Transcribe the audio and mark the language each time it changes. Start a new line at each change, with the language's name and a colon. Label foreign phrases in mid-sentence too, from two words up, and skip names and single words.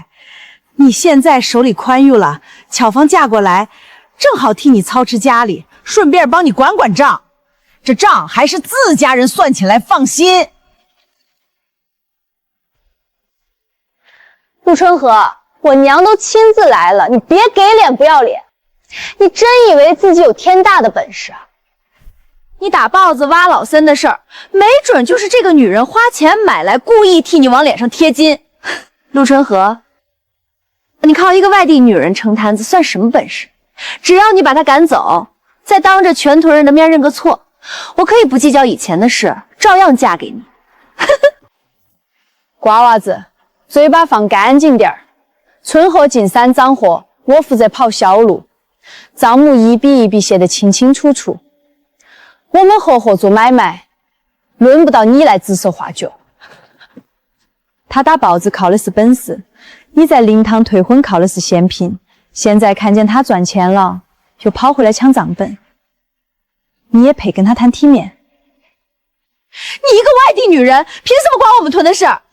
Chinese: 你現在手裡寬裕了，巧芳嫁過來，正好替你操持家裡，順便幫你管管賬。這賬還是自家人算起來放心。陸春和，我娘都親自來了，你別給臉不要臉。你真以為自己有天大的本事啊？你打豹子挖老森的事儿，没准就是这个女人花钱买来，故意替你往脸上貼金。陆春和，你靠一个外地女人撑摊子算什么本事？只要你把她趕走，再當着全屯人的面認個錯，我可以不計較以前的事，照樣嫁給你。瓜娃子，嘴巴放乾淨點兒。春和進山長貨，我負責跑銷路，賬目一筆一筆寫得清清楚楚。我們合夥做買賣，輪不到你來指手畫腳。他打豹子靠的是本事，你在靈堂退婚靠的是嫌貧。現在看見他賺錢了，就跑回來搶賬本。你也配跟他談體面？你一個外地女人，憑什麼管我們屯的事？